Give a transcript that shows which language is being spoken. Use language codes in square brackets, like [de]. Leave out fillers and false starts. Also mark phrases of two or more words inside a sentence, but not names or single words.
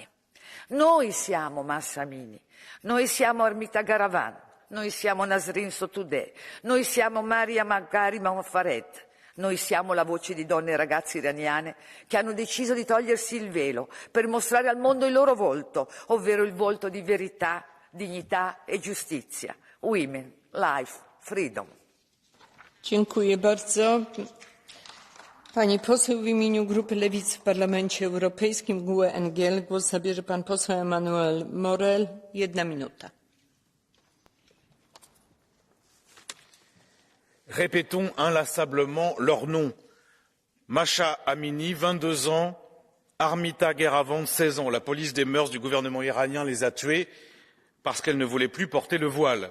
[it] Noi siamo Mahsa Amini, noi siamo Armita Garavan, noi siamo Nasrin Sotoudeh, noi siamo Maria Magari Mofared, noi siamo la voce di donne e ragazze iraniane che hanno deciso di togliersi il velo per mostrare al mondo il loro volto, ovvero il volto di verità, dignità e giustizia. [en] Women, life, freedom. [pl] Dziękuję bardzo. Pani poseł w imieniu Grupy Lewicy w Parlamencie Europejskim GUE NGL głos zabierze pan poseł Emmanuel Morel. 1 minuta. [fr] Répétons inlassablement leurs noms. Mahsa Amini, 22 ans, Armita Geravan, 16 ans. La police des mœurs du gouvernement iranien les a tués parce qu'elles ne voulaient plus porter le voile.